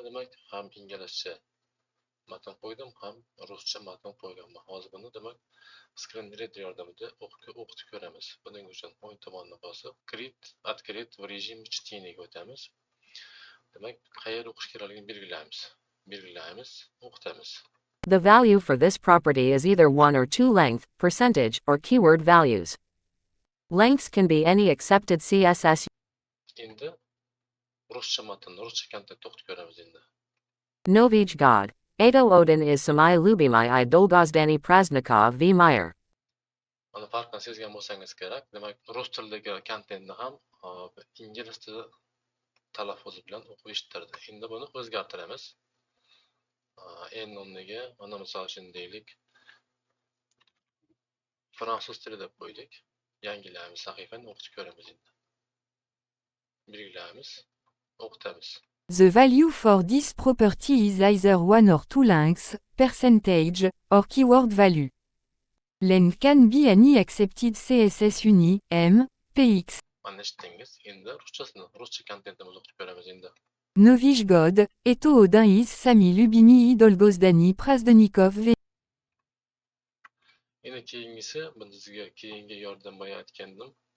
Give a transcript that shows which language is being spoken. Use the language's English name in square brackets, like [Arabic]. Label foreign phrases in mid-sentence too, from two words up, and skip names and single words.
[Uzbek] Demak, ham inglizcha matn qo'ydim, ham ruscha matn qo'yganman. Hozir buni demak [English] screen reader [Uzbek] yordamida o'qitib ko'ramiz. Buning uchun o'ng tomonni bosib, [Russian] открыть в режиме чтения [Uzbek] o'tamiz. Demak, qayerda o'qish kerakligini belgilaymiz, o'qitamiz. [English] The value for this property is either 1 or 2 length, percentage, or keyword values. Lengths can be any accepted CSS. [Uzbek] Endi ruscha matnni ruscha kontentda o'qitib ko'ramiz endi. [Russian] Новый год. Это один из самых любимых и долгожданных праздников в мире. [Uzbek] Mana farqni sezgan bo'lsangiz kerak. Demak, rus tilidagi kontentni ham ingliz tili talaffuzi bilan o'qib eshittirdi. Endi buni o'zgartiramiz. En o'rniga mana misol uchun deylik, fransuz tili deb qo'ydik. Yangilaymiz, sahifani o'qitib ko'ramiz endi. Belgilaymiz, o'qitamiz. [English] The value for this property is either 1 or 2 lengths, percentage, or keyword value. Length can be any accepted CSS uni, M, PX. [Uzbek] Mana eshitdingiz. Endi ruscha kontentimizni o'qitib ko'ramiz endi. [Russian] Новый год, это один из самых любимых долгожданных праздников в. [Uzbek] Endi keyingisi, bizga keyingi yordam berayotgandim.